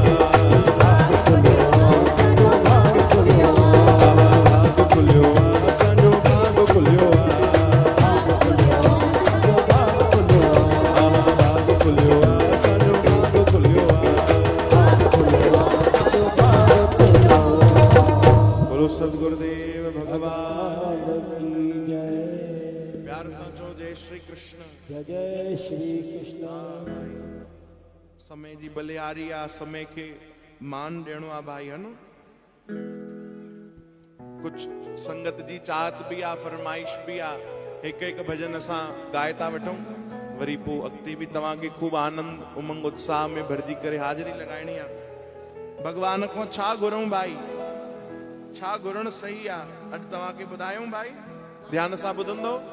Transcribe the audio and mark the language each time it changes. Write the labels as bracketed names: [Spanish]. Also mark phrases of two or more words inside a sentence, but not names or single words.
[Sindhi] भाग खुलियो आ असांजो भाग खुलियो आ भाग खुलियो आ असांजो भाग खुलियो आ भाग खुलियो आ असांजो भाग खुलियो आ भाग खुलियो आ असांजो भाग खुलियो आ भाग खुलियो आ असांजो भाग खुलियो आ [Hindi] बोलो सदगुरुदेव भगवान की जय [Sindhi] प्यार सां चओ [Hindi] जय श्री कृष्ण जय जय श्री कृष्ण [Sindhi] समय जी बलियारी आ समय के मान ॾियणो आ भाई [Hindi] है न कुछ [Sindhi] संगत जी चाहत भी आ फरमाइश भी आ हिक हिक भजन असां ॻाए था वठूं वरी पोइ अॻिते बि तव्हांखे खूब आनंद उमंग उत्साह में भरजी करे हाज़िरी लॻाइणी आ भगवान खां छा घुरूं भाई छा घुरण सही आ अॼु तव्हांखे ॿुधायूं भाई ध्यान सां ॿुधंदो